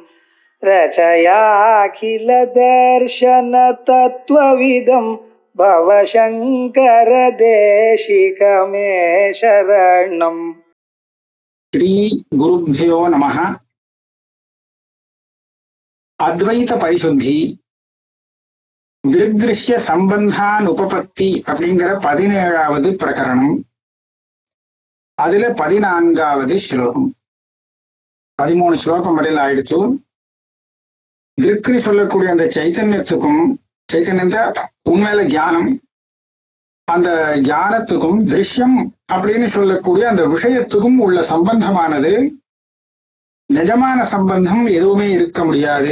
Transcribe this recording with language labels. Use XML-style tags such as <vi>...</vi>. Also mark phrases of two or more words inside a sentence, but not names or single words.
<sa>रचयाखिल दर्शन तत्त्वविदं भवशङ्कर देशिकमे शरणम्. श्री गुरुभ्यो नमः. अद्वैत परिशुद्धि</sa> <ta>விருத்ருஷ்ய சம்பந்தான் உபபத்தி அப்படிங்கிற 17வது பிரகரணம். அதுல 14வது ஸ்லோகம். 13 ஸ்லோகம் வரையில் ஆயிடுச்சு. திருக்குன்னு சொல்லக்கூடிய அந்த சைத்தன்யத்துக்கும், சைத்தன்யத்த உண்மையில ஞானம், அந்த ஞானத்துக்கும் திருஷ்யம் அப்படின்னு சொல்லக்கூடிய அந்த விஷயத்துக்கும் உள்ள சம்பந்தமானது நிஜமான சம்பந்தம் எதுவுமே இருக்க முடியாது.</ta>